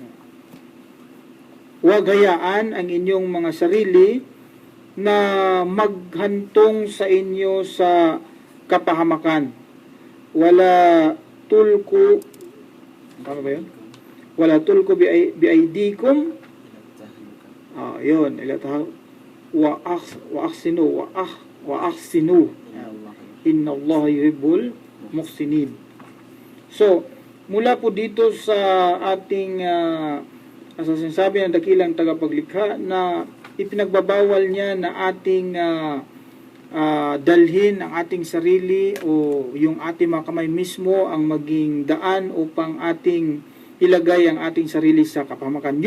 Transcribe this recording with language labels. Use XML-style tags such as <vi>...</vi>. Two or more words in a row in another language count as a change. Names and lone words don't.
<tl>Huwag hayaan ang inyong mga sarili na maghantong sa inyo sa kapahamakan.</tl> <ar>ولا تلقوا,</ar> <tl>tama ba yun?</tl> <ar>ولا تلقوا بأيديكم. Yun, وأحسنوا. إن الله يحب المحسنين.</ar> <tl>So, mula po dito sa ating sa sinasabi ng dakilang tagapaglikha na ipinagbabawal niya na ating dalhin ang ating sarili o yung ating mga kamay mismo ang maging daan upang ating ilagay ang ating sarili sa kapahamakan.</tl>